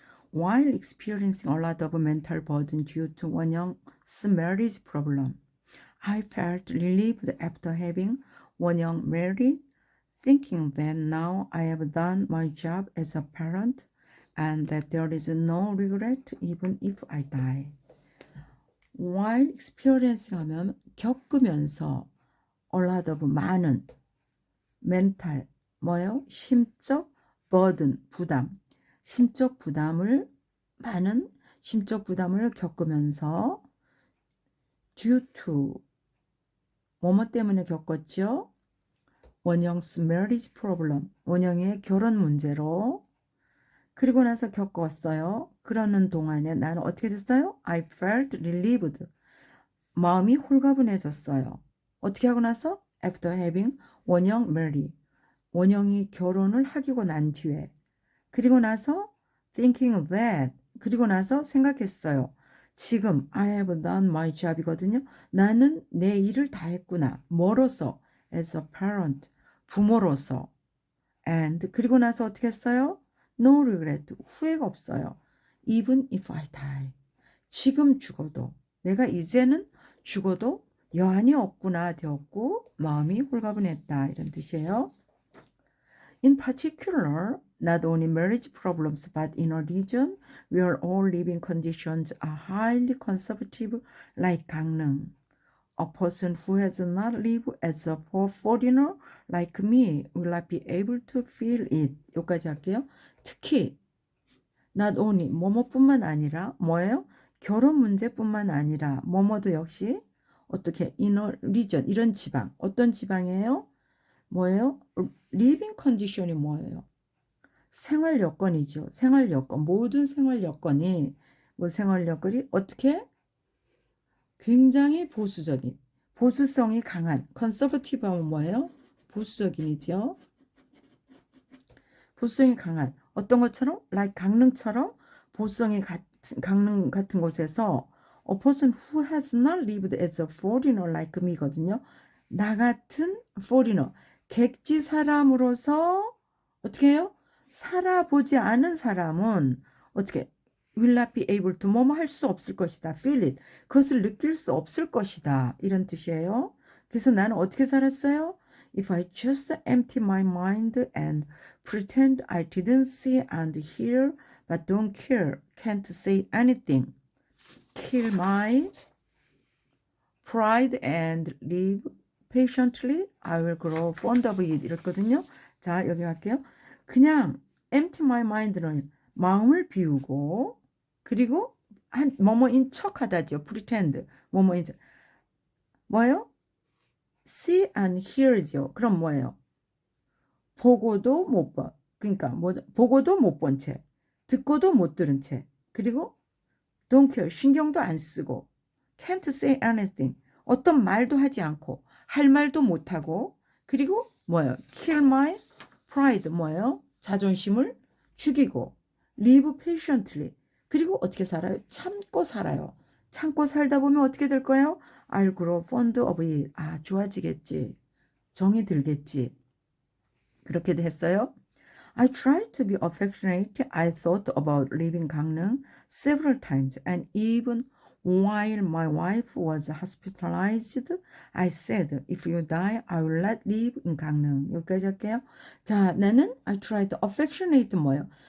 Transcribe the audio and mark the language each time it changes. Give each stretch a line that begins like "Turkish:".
English: While experiencing a lot of mental burden due to 원영's marriage problem, I felt relieved after having 원영 married, thinking that now I have done my job as a parent and that there is no regret even if I die. While experiencing
Korean: 하면 겪으면서
English: a lot of
Korean: 많은
English: mental
Korean: 뭐요? 심적 burden 부담 심적 부담을 많은 심적 부담을 겪으면서
English: due to
Korean: 뭐뭐 때문에 겪었죠?
English: 원영's marriage problem
Korean: 원영의 결혼 문제로 그리고 나서 겪었어요. 그러는 동안에 나는 어떻게 됐어요?
English: I felt relieved
Korean: 마음이 홀가분해졌어요. 어떻게 하고 나서?
English: After having 원영 marry
Korean: 원영이 결혼을 하기고 난 뒤에 그리고 나서
English: thinking that
Korean: 그리고 나서 생각했어요. 지금
English: I have done my job이거든요.
Korean: 나는 내 일을 다 했구나. 뭐로서?
English: As a parent
Korean: 부모로서 and 그리고 나서 어떻게 했어요?
English: No regret
Korean: 후회가 없어요.
English: Even if I die
Korean: 지금 죽어도 내가 이제는 죽어도 여한이 없구나 되었고 마음이 홀가분했다 이런 뜻이에요.
English: In particular, not only marriage problems, but in a region where all living conditions are highly conservative, like 강릉. A person who has not lived as a foreigner like me will not be able to feel it.
Korean: 여기까지 할게요. 특히
English: not only
Korean: 뭐뭐뿐만 아니라 뭐예요? 결혼 문제뿐만 아니라 뭐뭐도 역시 어떻게
English: in a region
Korean: 이런 지방 어떤 지방이에요? 뭐예요? living condition이 뭐예요? 생활 여건이죠. 생활 여건 모든 생활 여건이 뭐 생활 여건이 어떻게 굉장히 보수적인 보수성이 강한 conservative 하면 뭐예요? 보수적인이죠. 보수성이 강한 어떤 것처럼 like 강릉처럼 보수성이 같은 강릉 같은 곳에서
English: a person who has not lived as a foreigner like me거든요.
Korean: 나 같은 foreigner 객지 사람으로서 어떻게 해요? 살아보지 않은 사람은 어떻게
English: will not be able to
Korean: 뭐뭐 할 수 없을 것이다.
English: feel it.
Korean: 그것을 느낄 수 없을 것이다. 이런 뜻이에요. 그래서 나는 어떻게 살았어요?
English: If I just empty my mind and pretend I didn't see and hear but don't care, can't say anything, kill my pride and live patiently, I will grow fond of it.
Korean: 이랬거든요. 자, 여기 갈게요. 그냥
English: empty my mind
Korean: 는 마음을 비우고 그리고 한 뭐뭐인 척하다죠. pretend 뭐뭐인 척. 뭐예요?
English: see and hear
Korean: 죠. 그럼 뭐예요? 보고도 못 봐. 그러니까 뭐 보고도 못 본 채, 듣고도 못 들은 채, 그리고
English: don't care
Korean: 신경도 안 쓰고,
English: can't say anything
Korean: 어떤 말도 하지 않고, 할 말도 못 하고, 그리고 뭐예요?
English: kill my pride
Korean: 뭐예요? 자존심을 죽이고,
English: live patiently
Korean: 그리고 어떻게 살아요? 참고 살아요. 참고 살다 보면 어떻게 될 거예요?
English: I'll grow fond of it.
Korean: 좋아지겠지. 정이 들겠지. 그렇게 됐어요.
English: I tried to be affectionate. I thought about leaving 강릉 several times, and even while my wife was hospitalized, I said, if you die, I will not live in 강릉.
Korean: 여기까지 할게요. 자, 나는
English: I tried to affectionate
Korean: 뭐예요?